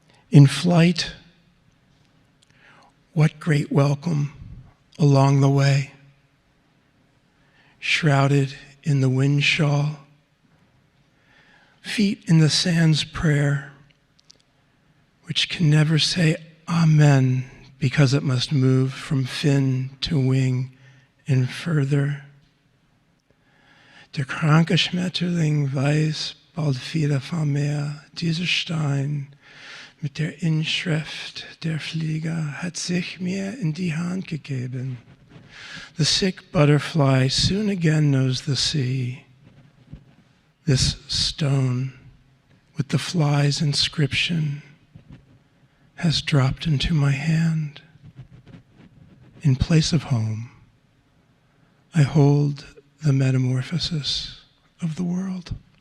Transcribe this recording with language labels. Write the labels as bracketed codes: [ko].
[en] In flight, what great welcome along the way, shrouded in the wind shawl, feet in the sand's prayer, which can never say Amen because it must move from fin to wing and further. [de] Der kranke Schmetterling weiß bald wieder vom Meer, dieser Stein mit der Inschrift der Flieger hat sich mir in die Hand gegeben. [en] The sick butterfly soon again knows the sea. This stone with the fly's inscription has dropped into my hand. In place of home, I hold the metamorphosis of the world.